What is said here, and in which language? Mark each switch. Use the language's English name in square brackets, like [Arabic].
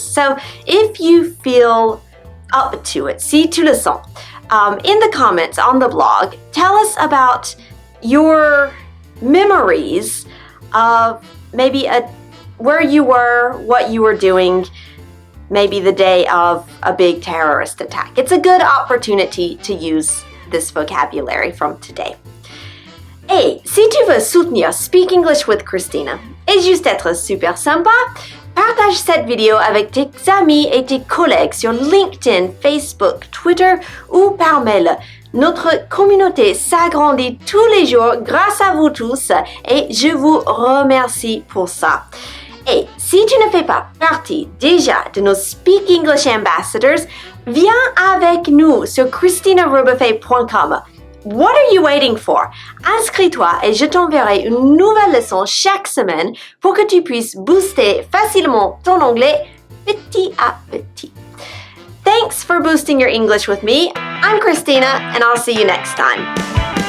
[English] So if you feel up to it, [French] si tu le sens, [English] in the comments on the blog, tell us about your memories of maybe where you were, what you were doing, maybe the day of a big terrorist attack. It's a good opportunity to use this vocabulary from today. [French] Et si tu veux soutenir Speak English with Christina et juste être super sympa, partage cette vidéo avec tes amis et tes collègues sur LinkedIn, Facebook, Twitter ou par mail. Notre communauté s'agrandit tous les jours grâce à vous tous et je vous remercie pour ça. Et si tu ne fais pas partie déjà de nos Speak English Ambassadors, viens avec nous sur christinarubuffet.com. [English] What are you waiting for? [French] Inscris-toi et je t'enverrai une nouvelle leçon chaque semaine pour que tu puisses booster facilement ton anglais petit à petit. [English] Thanks for boosting your English with me. I'm Christina and I'll see you next time.